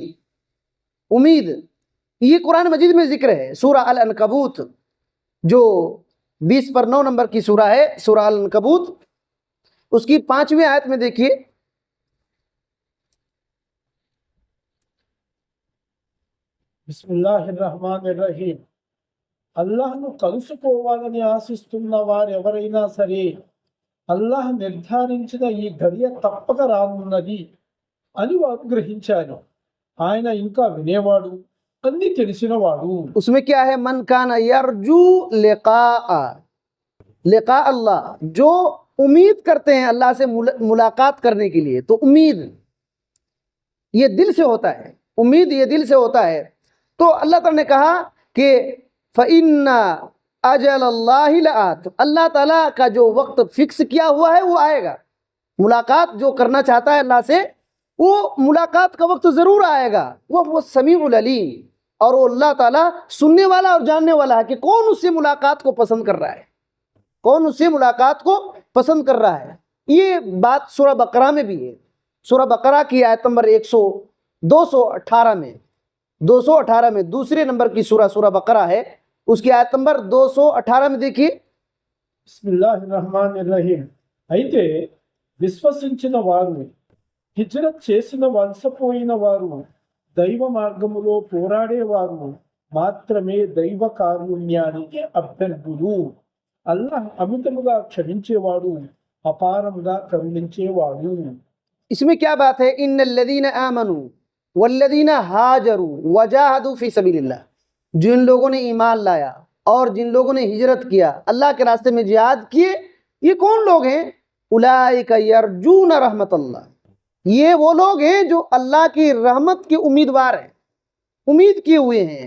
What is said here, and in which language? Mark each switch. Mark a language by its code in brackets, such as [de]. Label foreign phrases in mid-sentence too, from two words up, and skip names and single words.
[ur] امید یہ قرآن مجید میں ذکر ہے، سورہ العنکبوت جو 20/9 نمبر کی سورہ ہے، سورہ العنکبوت، اس کی 5ویں آیت میں دیکھیے، [ar] بسم اللہ الرحمن الرحیم. [te] అల్లాహ్ను కలుసుకోవాలని ఆశిస్తున్న వారెవరైనా సరే అల్లాహ్ నిర్ధారించిన ఈ ఘడియ తప్పక రానున్నది అని వారు గ్రహించారు. ఆయన ఇంకా వినేవాడు, అన్ని తెలిసినవాడు. [ur] اس میں کیا ہے؟ [ar] من کان یرجو لقاء اللہ، [ur] جو امید کرتے ہیں اللہ سے ملاقات کرنے کے لیے، تو امید یہ دل سے ہوتا ہے، امید یہ دل سے ہوتا ہے۔ تو اللہ تعالیٰ نے کہا کہ [ar] فَإِنَّ أَجَلَ اللَّهِ لَآتٍ، [ur] اللہ تعالیٰ کا جو وقت فکس کیا ہوا ہے وہ آئے گا۔ ملاقات جو کرنا چاہتا ہے اللہ سے، وہ ملاقات کا وقت ضرور آئے گا۔ وہ [ar] سمیع العلیم، [ur] اور وہ اللہ تعالیٰ سننے والا اور جاننے والا ہے کہ کون اس سے ملاقات کو پسند کر رہا ہے، کون اس سے ملاقات کو پسند کر رہا ہے۔ یہ بات سورہ بقرہ میں بھی ہے، سورہ بقرہ کی آیت نمبر 218 میں، 218 میں دوسرے نمبر کی سورہ بقرہ ہے، اس کی آیت نمبر 218 میں دیکھیے، [ar] بسم الله الرحمن الرحيم. [te] అయితే విశ్వసించిన వారు, హిజ్రత్ చేసిన వలసపోయిన వారు, దైవ మార్గములో పోరాడేవారు మాత్రమే దైవ కారుణ్యానికి అభ్యర్థులు. అల్లాహ్ అమితముగా క్షమించేవాడు, అపారముగా కరుణించేవాడు. [ur] اس میں کیا بات ہے؟ [ar] ان الذین آمنوا والذین ہاجروا وجاہدوا فی سبیل اللہ، [ur] جن لوگوں نے ایمان لایا اور جن لوگوں نے ہجرت کیا، اللہ کے راستے میں جہاد کیے، یہ کون لوگ ہیں؟ [ar] اولئک یرجون رحمت اللہ، [ur] یہ وہ لوگ ہیں جو اللہ کی رحمت کے امیدوار ہیں، امید کیے ہوئے ہیں۔